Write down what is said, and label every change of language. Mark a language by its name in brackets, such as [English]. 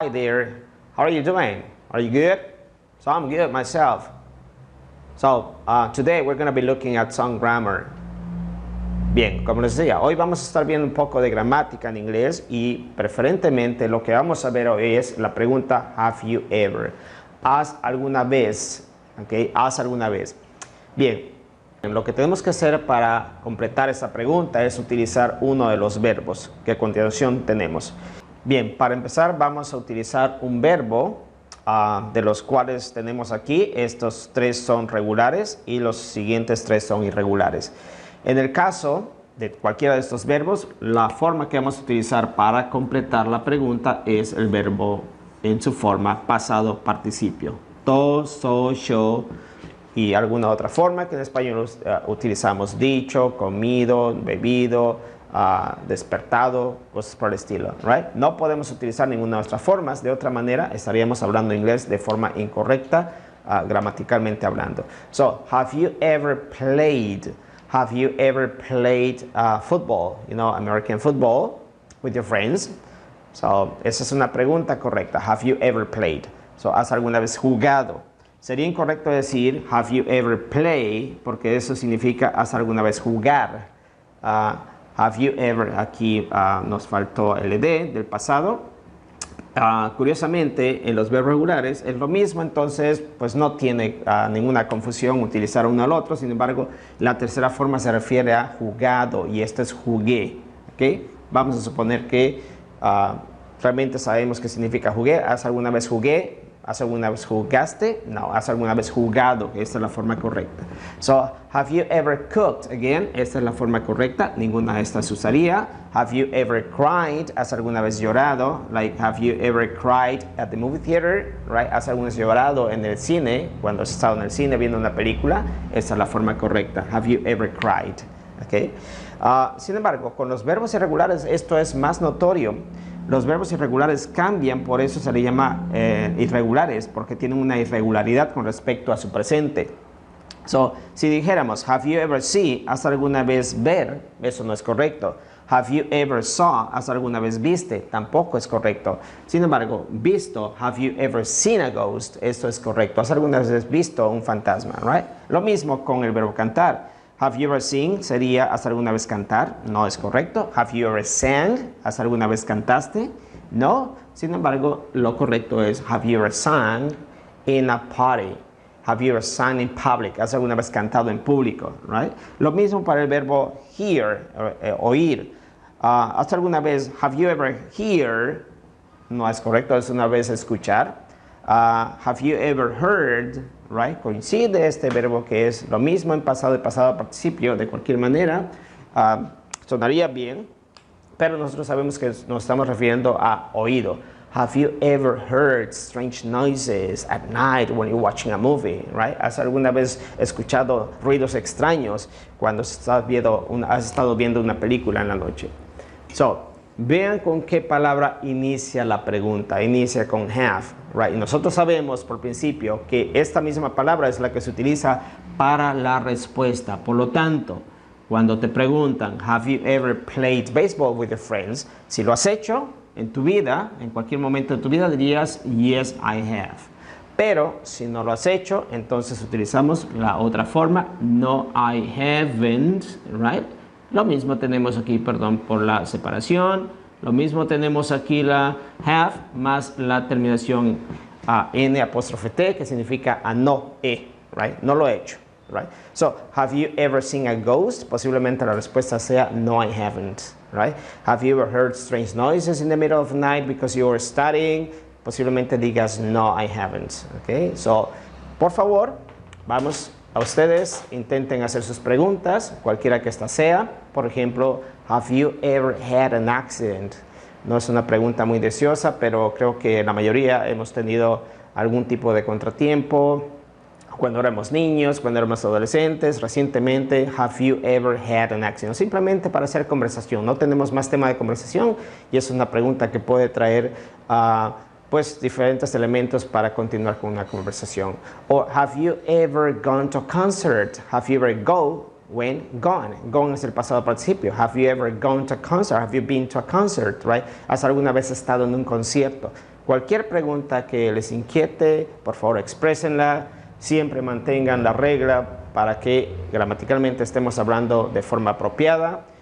[English] Hi there, how are you doing? Are you good? So I'm good myself. Today we're going to be looking at some grammar. [Spanish] Bien, como les decía, hoy vamos a estar viendo un poco de gramática en inglés y preferentemente lo que vamos a ver hoy es la pregunta [English] have you ever. [Spanish] ¿Has alguna vez? ¿Ok? ¿Has alguna vez? Bien, lo que tenemos que hacer para completar esa pregunta es utilizar uno de los verbos que a continuación tenemos. Bien, para empezar vamos a utilizar un verbo de los cuales tenemos aquí. Estos tres son regulares y los siguientes tres son irregulares. En el caso de cualquiera de estos verbos, la forma que vamos a utilizar para completar la pregunta es el verbo en su forma pasado participio. To, so, show y alguna otra forma que en español utilizamos dicho, comido, bebido, despertado, cosas por el estilo, right? No podemos utilizar ninguna de nuestras formas, de otra manera estaríamos hablando inglés de forma incorrecta, gramaticalmente hablando. [English] So, have you ever played football, American football with your friends? [Spanish] So, esa es una pregunta correcta. [English] Have you ever played? [Spanish] So, ¿has alguna vez jugado? Sería incorrecto decir [English] have you ever played, [Spanish] porque eso significa ¿has alguna vez jugar? [English] Have you ever, [Spanish] aquí nos faltó el ed del pasado. Curiosamente, en los verbos regulares es lo mismo, entonces pues no tiene ninguna confusión utilizar uno al otro. Sin embargo, la tercera forma se refiere a jugado y esto es jugué. ¿Okay? Vamos a suponer que realmente sabemos qué significa jugué. ¿Has alguna vez jugué? ¿Has alguna vez jugaste? No, ¿has alguna vez jugado? Esta es la forma correcta. [English] So, have you ever cooked? [Spanish] Again, esta es la forma correcta. Ninguna de estas usaría. [English] Have you ever cried? [Spanish] ¿Has alguna vez llorado? [English] Like, have you ever cried at the movie theater? Right? [Spanish] ¿Has alguna vez llorado en el cine? Cuando has estado en el cine viendo una película. Esta es la forma correcta. [English] Have you ever cried? Okay. [Spanish] Sin embargo, con los verbos irregulares esto es más notorio. Los verbos irregulares cambian, por eso se le llama irregulares, porque tienen una irregularidad con respecto a su presente. So, si dijéramos, [English] have you ever seen, [Spanish] ¿has alguna vez ver? Eso no es correcto. [English] Have you ever saw, [Spanish] ¿has alguna vez viste? Tampoco es correcto. Sin embargo, visto, [English] have you ever seen a ghost? [Spanish] Esto es correcto. ¿Has alguna vez visto un fantasma? [English] Right? [Spanish] Lo mismo con el verbo cantar. [English] Have you ever seen [Spanish] sería ¿has alguna vez cantar? No es correcto. [English] Have you ever sang? [Spanish] ¿Has alguna vez cantaste? No. Sin embargo, lo correcto es [English] have you ever sang in a party? Have you ever sang in public? [Spanish] ¿Has alguna vez cantado en público? [English] Right? [Spanish] Lo mismo para el verbo hear, oír. ¿Has alguna vez, [English] have you ever hear? [Spanish] No es correcto, es una vez escuchar. [English] Have you ever heard? Right? [Spanish] Coincide este verbo que es lo mismo en pasado y pasado participio de cualquier manera. Sonaría bien, pero nosotros sabemos que nos estamos refiriendo a oído. [English] Have you ever heard strange noises at night when you're watching a movie? Right? [Spanish] ¿Has alguna vez escuchado ruidos extraños cuando has estado viendo una película en la noche? So, vean con qué palabra inicia la pregunta. Inicia con have, [English] right? [Spanish] Y nosotros sabemos por principio que esta misma palabra es la que se utiliza para la respuesta. Por lo tanto, cuando te preguntan, [English] have you ever played baseball with your friends? [Spanish] Si lo has hecho en tu vida, en cualquier momento de tu vida dirías, [English] yes, I have. [Spanish] Pero si no lo has hecho, entonces utilizamos la otra forma, [English] no, I haven't, right? [Spanish] Lo mismo tenemos aquí, perdón por la separación. Lo mismo tenemos aquí la have más la terminación n apóstrofe t, que significa a no [English] right? [Spanish] No lo he hecho, [English] right? So, have you ever seen a ghost? [Spanish] Posiblemente la respuesta sea [English] no, I haven't, right? Have you ever heard strange noises in the middle of the night because you were studying? [Spanish] Posiblemente digas [English] no, I haven't, okay? [Spanish] So, por favor, vamos a ustedes, intenten hacer sus preguntas, cualquiera que esta sea. Por ejemplo, [English] have you ever had an accident? [Spanish] No es una pregunta muy deseosa, pero creo que la mayoría hemos tenido algún tipo de contratiempo cuando éramos niños, cuando éramos adolescentes, recientemente. [English] Have you ever had an accident? [Spanish] Simplemente para hacer conversación. No tenemos más tema de conversación y es una pregunta que puede traer pues diferentes elementos para continuar con una conversación. O [English] have you ever gone to a concert? Have you ever when gone. Gone es el pasado participio. Have you ever gone to a concert? Have you been to a concert, right? [Spanish] ¿Has alguna vez estado en un concierto? Cualquier pregunta que les inquiete, por favor exprésenla. Siempre mantengan la regla para que gramaticalmente estemos hablando de forma apropiada.